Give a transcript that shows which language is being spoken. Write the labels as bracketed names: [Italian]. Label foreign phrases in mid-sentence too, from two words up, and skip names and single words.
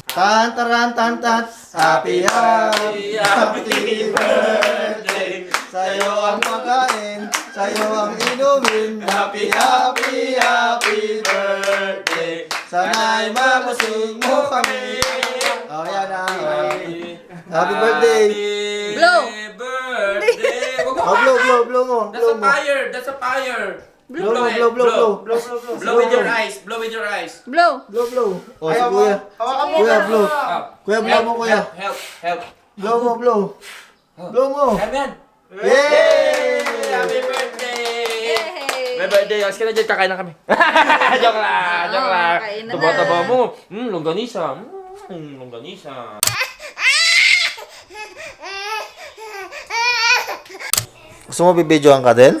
[English] Tan taran tan tan. Happy birthday. [Filipino] Sa'yo ang pagkain, sa'yo ang inumin. [English] Happy birthday. [Filipino] Sana'y mabusog mo kami. Oh, yan na. [English] Happy birthday. Blow. Birthday. [Filipino] Oh, blow mo. [English] That's a fire. That's a fire. Blow Blow with your eyes. Blow with your eyes. Blow. Blow. [Filipino] Oh, si Kuya. Kuya, blow. Kuya, blow mo, Kuya. [English] Help. [Filipino] Blow mo. Blow mo. Help yan. Yay! [English] Happy birthday! Yay! [Filipino] May birthday. Alas ka na dyan, kakain na kami. Joke lang. Kain na. Taba-taba mo. Longganisa. Longganisa. Gusto mo bibidyoan ka din?